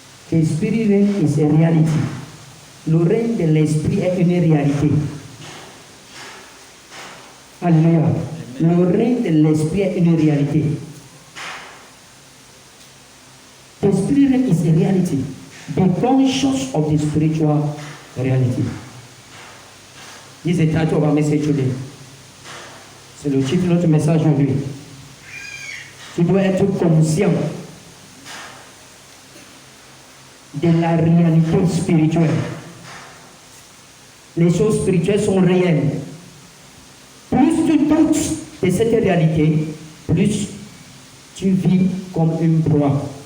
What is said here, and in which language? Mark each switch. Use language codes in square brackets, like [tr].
[en] The spirit realm is a reality. [fr] Le règne de l'esprit est une réalité. Alléluia. Le règne de l'esprit est une réalité. [en] The spirit realm is a reality. Be conscious of the spiritual reality. This is the title of our message today. [fr] C'est le titre de notre message aujourd'hui. Tu dois être conscient de la réalité spirituelle. Les choses spirituelles sont réelles. Plus tu doutes de cette réalité, plus tu vis comme une proie.